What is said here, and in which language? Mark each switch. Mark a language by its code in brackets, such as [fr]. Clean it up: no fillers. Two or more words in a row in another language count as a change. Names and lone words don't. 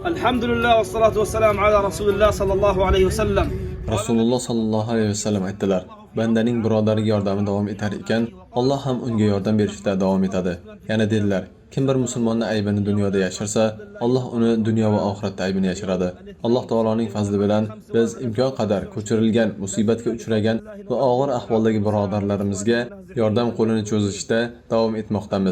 [ar] الحمد لله والصلاة والسلام على رسول الله صلى الله عليه وسلم. [uz] Rasululloh [ar] صلى الله عليه وسلم [uz] aytdilar: bandaning birodariga yordami davom etar ekan, Alloh ham unga yordam berishda davom etadi. Yana dedilar: kim bir musulmonning aybini dunyoda yashirsa, Alloh uni dunyo va oxiratda aybini yashiradi. Alloh taoloning fazli bilan biz imkon qadar ko'chirilgan, musibatga uchragan va og'ir ahvoldagi birodarlarimizga yordam qo'lini cho'zishda davom etmoqdamiz.